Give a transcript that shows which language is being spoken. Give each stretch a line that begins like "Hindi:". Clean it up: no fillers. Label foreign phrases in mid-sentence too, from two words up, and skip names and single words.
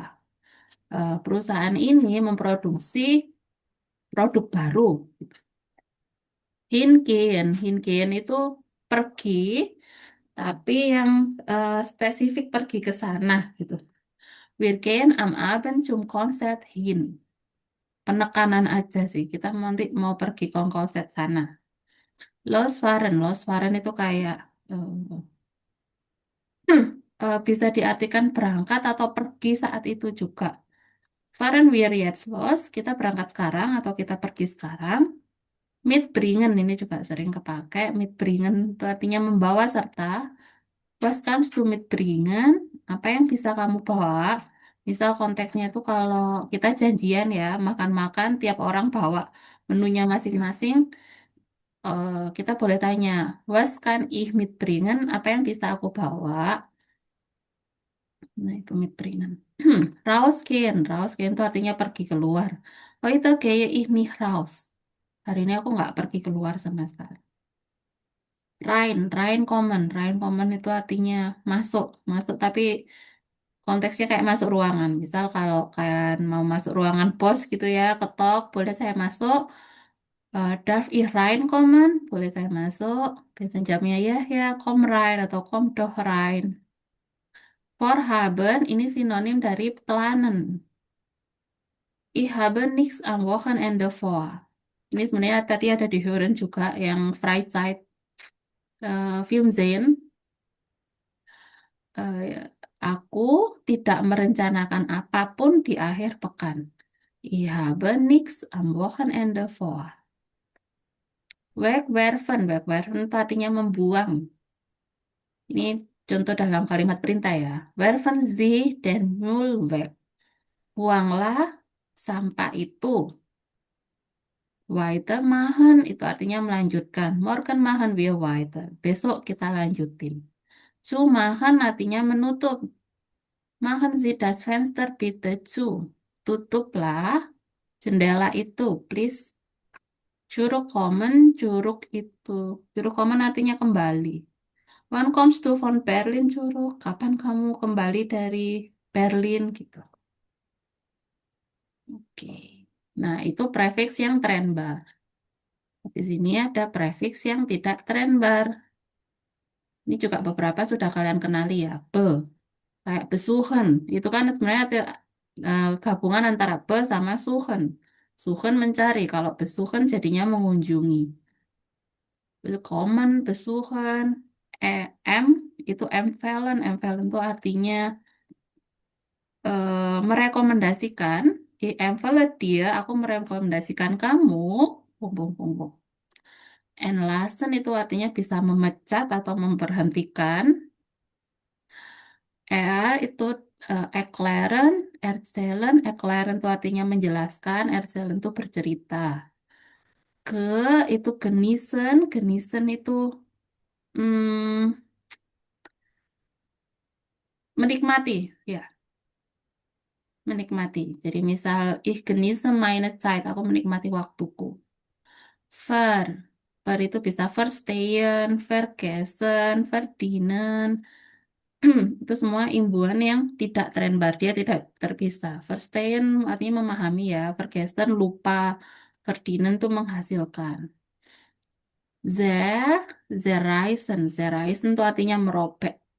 Indonesian: Perusahaan ini memproduksi produk baru. Hingehen. Hingehen itu pergi, tapi yang spesifik pergi ke sana gitu.
German: Wir gehen am Abend zum Konzert hin.
Indonesian: Penekanan aja sih. Kita nanti mau pergi ke konser sana. Losfahren. Losfahren itu kayak bisa diartikan berangkat atau pergi saat itu juga.
German: Fahren wir jetzt los.
Indonesian: Kita berangkat sekarang atau kita pergi sekarang. Mitbringen ini juga sering kepakai. Mitbringen itu artinya membawa serta.
German: Was kannst du mitbringen?
Indonesian: Apa yang bisa kamu bawa? Misal konteksnya itu kalau kita janjian ya, makan-makan, tiap orang bawa menunya masing-masing. Kita boleh tanya,
German: was kann ich mitbringen?
Indonesian: Apa yang bisa aku bawa? Nah, itu mitbringen. Rausgehen. Rausgehen itu artinya pergi keluar. Oh, itu kayak
German: ich nicht raus.
Indonesian: Hari ini aku nggak pergi keluar sama sekali. Reinkommen itu artinya masuk, masuk tapi konteksnya kayak masuk ruangan. Misal kalau kalian mau masuk ruangan bos gitu ya, ketok, boleh saya masuk.
German: Darf ich reinkommen?
Indonesian: Boleh saya masuk. Biasanya jamnya ya,
German: komm rein atau komm doch rein.
Indonesian: Vorhaben ini sinonim dari planen.
German: Ich habe nichts am Wochenende vor.
Indonesian: Ini sebenarnya tadi ada di Hören juga yang
German: Freizeit Film sehen.
Indonesian: Aku tidak merencanakan apapun di akhir pekan.
German: Ich habe nichts am Wochenende vor.
Indonesian: Wegwerfen. Wegwerfen itu artinya membuang. Ini contoh dalam kalimat perintah ya.
German: Werfen Sie den Müll weg.
Indonesian: Buanglah sampah itu. Weitermachen itu artinya melanjutkan.
German: Morgen machen wir weiter.
Indonesian: Besok kita lanjutin. Zumachen artinya menutup.
German: Machen Sie das Fenster bitte zu.
Indonesian: Tutuplah jendela itu, please. Zurückkommen, Zurückkommen artinya kembali.
German: Wann kommst du von Berlin zurück?
Indonesian: Kapan kamu kembali dari Berlin gitu. Oke. Nah, itu prefix yang trennbar. Di sini ada prefix yang tidak trennbar. Ini juga beberapa sudah kalian kenali ya. Kayak besuchen. Itu kan sebenarnya ada, gabungan antara be sama suchen. Suchen mencari. Kalau besuchen jadinya mengunjungi.
German: Kommen, besuchen.
Indonesian: M itu empfehlen. Empfehlen itu artinya merekomendasikan. Empfehle dia, aku merekomendasikan kamu. Bung. Entlassen itu artinya bisa memecat atau memberhentikan. Itu
German: erklären, erzählen
Indonesian: itu artinya menjelaskan, erzählen itu bercerita. Itu genießen itu menikmati, ya. menikmati. Jadi misal,
German: ich genieße meine Zeit,
Indonesian: aku menikmati waktuku. Ver, ver itu bisa
German: verstehen, vergessen, verdienen.
Indonesian: Itu semua imbuhan yang tidak trendbar, dia tidak terpisah. Verstehen artinya memahami ya, vergessen lupa, verdienen itu menghasilkan. Zerreisen itu artinya merobek.